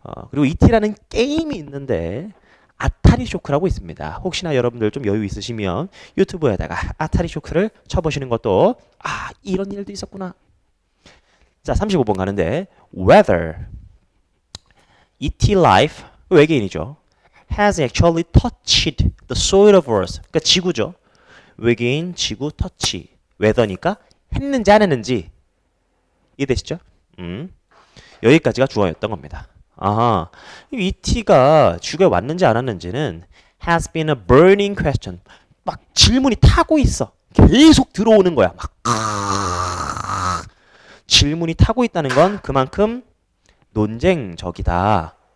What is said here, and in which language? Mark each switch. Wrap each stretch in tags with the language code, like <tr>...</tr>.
<ko>그리고 ET라는 게임이 있는데 아타리 쇼크라고 있습니다. 혹시나 여러분들 좀 여유 있으시면 유튜브에다가 아타리 쇼크를 쳐보시는 것도 이런 일도 있었구나. 자, 35번 가는데</ko> <en>whether ET life</en> <ko>외계인이죠.</ko> <en>has actually touched the soil of Earth.</en> <ko>그러니까 지구죠. 외계인 지구 터치. weather니까 했는지 안 했는지 이해되시죠? 여기까지가 주어였던 겁니다. ET가 지구에 왔는지 안 왔는지는</ko> <en>has been a burning question.</en> <ko>막 질문이 타고 있어. 계속 들어오는 거야. 막 질문이 타고 있다는 건 그만큼 논쟁적이다.</ko>